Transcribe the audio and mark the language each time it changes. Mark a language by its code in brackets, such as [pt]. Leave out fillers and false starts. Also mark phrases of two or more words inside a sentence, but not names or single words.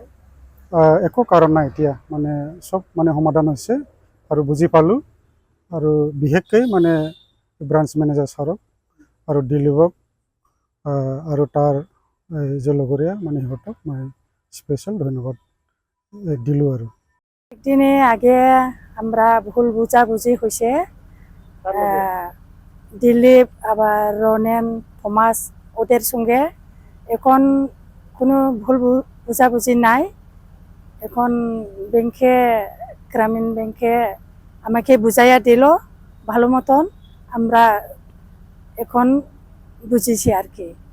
[as] একো কাৰণ নাই। এতিয়া মানে চব মানে সমাধান হৈছে আৰু বুজি পালোঁ আৰু বিশেষকৈ মানে [en] branch manager [as] ছাৰক আৰু দিলীপক আৰু তাৰ যে লগৰীয়া মানে সিহঁতক মই স্পেশাল ধন্যবাদ দিলোঁ আর [bn] একদিনে আগে আমরা ভুল বুঝাবুঝি হয়েছে দিলীপ আবার রনেন থমাস ওদের সঙ্গে এখন কোনো ভুল বুঝাবুঝি নাই। এখন ব্যাংকে গ্রামীণ ব্যাংকে আমাকে বুঝাইয়া দিল ভালো মতন, আমরা এখন বুঝেছি আর কি।